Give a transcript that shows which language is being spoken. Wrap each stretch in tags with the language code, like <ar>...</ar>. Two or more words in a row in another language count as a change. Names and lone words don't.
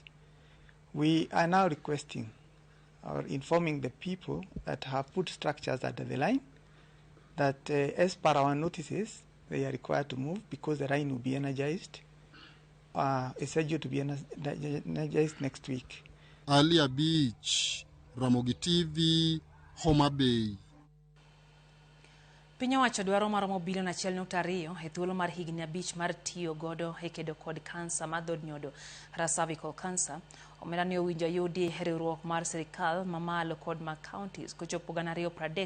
<en>We are now requesting or informing the people that have put structures under the line that as per our notices, they are required to move because the line will be energized. It's scheduled to be energized next week. Alia Beach, Ramogi TV, Homa Bay.</en> <luo>Piny owacho dwaro maromo bilion 1.2 e thuolo mar higni 5 mar tiyo godo e kedo kod kansa mar dhod nyodo</luo> <en>cervical cancer.</en> <luo>Omenda ni owinjo yudi riwruok mar sirikal mamalo kod ma counties kochopo 2030.</luo>